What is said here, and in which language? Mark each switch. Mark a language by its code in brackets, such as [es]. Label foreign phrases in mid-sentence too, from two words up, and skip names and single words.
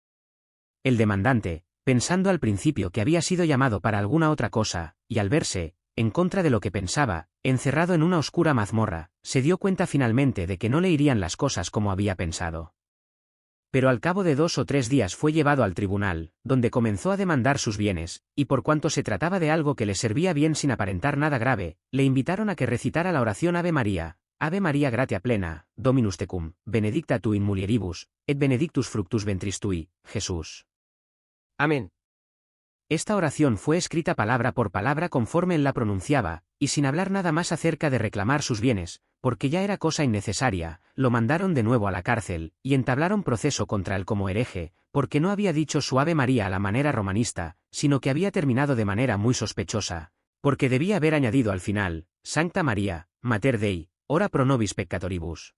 [es] El demandante, pensando al principio que había sido llamado para alguna otra cosa, y al verse, en contra de lo que pensaba, encerrado en una oscura mazmorra, se dio cuenta finalmente de que no le irían las cosas como había pensado. Pero al cabo de 2 o 3 días fue llevado al tribunal, donde comenzó a demandar sus bienes, y por cuanto se trataba de algo que le servía bien sin aparentar nada grave, le invitaron a que recitara la oración [la] Ave María gratia plena, Dominus tecum, benedicta tu in mulieribus, et benedictus fructus ventris tui, [es] Jesús. Amén. Esta oración fue escrita palabra por palabra conforme él la pronunciaba, y sin hablar nada más acerca de reclamar sus bienes, porque ya era cosa innecesaria, lo mandaron de nuevo a la cárcel, y entablaron proceso contra él como hereje, porque no había dicho su Ave María a la manera romanista, sino que había terminado de manera muy sospechosa, porque debía haber añadido al final, [la] Sancta Maria, Mater Dei, ora pro nobis peccatoribus.